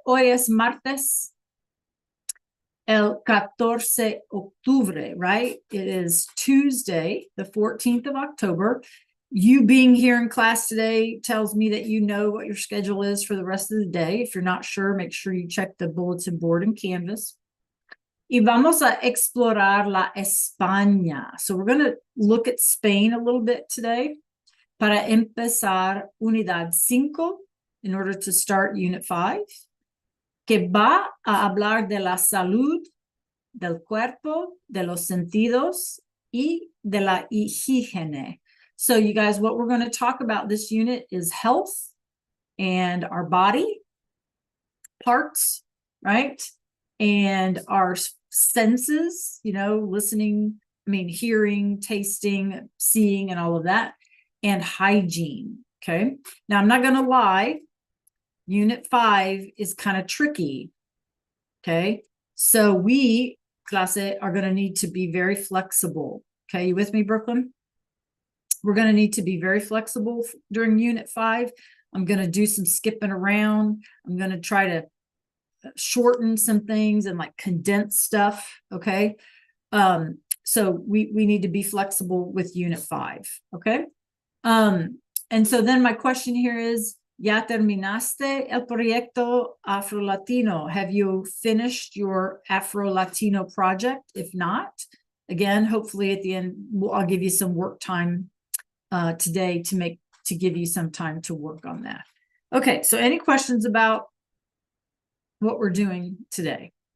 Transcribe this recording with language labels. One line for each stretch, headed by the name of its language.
Spanish: Hoy es martes, el 14 octubre, right?
English: It is Tuesday, the 14th of October. You being here in class today tells me that you know what your schedule is for the rest of the day. If you're not sure, make sure you check the bulletin board and Canvas.
Spanish: Y vamos a explorar la España.
English: So we're going to look at Spain a little bit today.
Spanish: Para empezar unidad 5,
English: in order to start unit 5,
Spanish: que va a hablar de la salud, del cuerpo, de los sentidos, y de la higiene.
English: So you guys, what we're going to talk about this unit is health and our body parts, right? And our senses, listening, hearing, tasting, seeing, and all of that, and hygiene. Okay. Now, I'm not going to lie. Unit 5 is kind of tricky. Okay. So we, clase, are going to need to be very flexible. Okay. You with me, Brooklyn? We're going to need to be very flexible during unit 5. I'm going to do some skipping around. I'm going to try to shorten some things and like condense stuff. Okay. So we need to be flexible with unit 5. Okay. And so then my question here is,
Spanish: ¿Ya terminaste el proyecto Afro-Latino?
English: Have you finished your Afro-Latino project? If not, again, hopefully at the end, I'll give you some work time today to give you some time to work on that. Okay, so any questions about what we're doing today?